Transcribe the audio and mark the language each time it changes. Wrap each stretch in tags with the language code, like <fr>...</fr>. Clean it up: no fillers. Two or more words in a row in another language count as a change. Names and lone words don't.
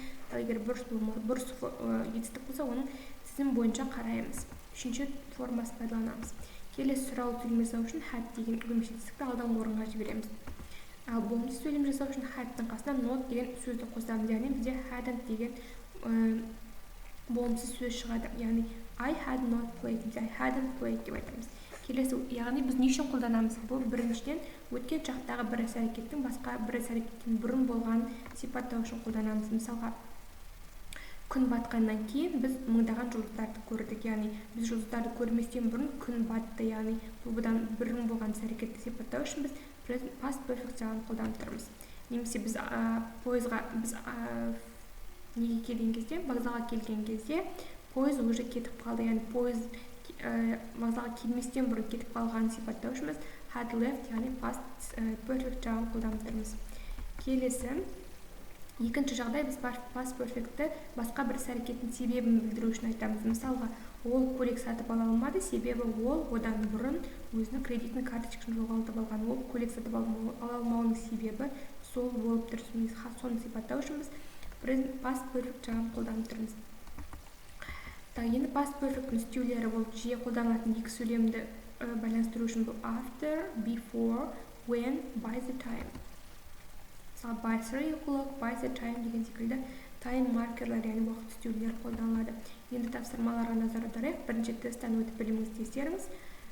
<kk>Ал егер бұрыс етістік болса, оның тізім бойынша қараймыз. Үшінші формасын пайдаланамыз. Келесі сұрау сөйлем жасау үшін had деген көмекші етістікті алдыңғы орынға жібереміз. Ал болымсыз сөйлем жасау үшін had'тың қасына not деген сөзді қосамыз. Яғни бізде hadn't деген болымсыз сөз шығады. Яғни</kk> <en>I had not played, I hadn't played</en> <kk>деп айтамыз. Келесі, яғни біз не үшін қолданамыз? Бұл біріншіден өткен шақтағы бір іс-әрекеттің басқа бір іс-әрекеттен бұрын болған сипаттау үшін қолданамыз. Мысалға, күн батқаннан кейін біз мыңдаған жұлдыздарды көрдік. Яғни біз жұлдыздарды көрместен бұрын күн батты. Яғни бұдан бұрын болған іс-әрекетті сипаттау үшін біз</kk> <en>past perfect</en> <kk>жағын қолданып тұрмыз. Немесе біз пойызға неге келген кезде, вокзалға келген кезде пойыз уже кетіп қалды. Яғни пойыз вокзалға келместен бұрын кетіп қалған сипаттау үшін біз</kk> <en>had left,</en> <kk>яғни</kk> <en>past perfect</en> <kk>жағын қолданып тұрмыз. Келесі, екінші жағдай біз</kk> <en>past perfect'ті</en> <kk>басқа бір іс-әрекеттің себебін білдіру үшін айтамыз. Мысалға, ол көйлек сатып ала алмады, себебі ол одан бұрын өзінің кредитный карточкасын жоғалтып алған. Ол көйлек сатып ала алмауының себебі сол болып тұр. Соны сипаттау үшін біз</kk> <en>past perfect</en> <kk>жағын қолданып тұрмыз. Енді</kk> <en>past perfect</en> <kk>үстеулері болып жиі қолданылатын екі сөйлемді байланыстыру үшін бұл</kk> <en>after, before, when, by the time.</en> <kk>Мысалы,</kk> <en>by 3 o'clock, by the time</en> <kk>деген секілді</kk> <en>time маркерлер,</en> <kk>яғни уақыт үстеулері қолданылады. Енді тапсырмаларға назар аударайық. Бірінші тесттен өтіп білуіңізді ескеріңіз.</kk>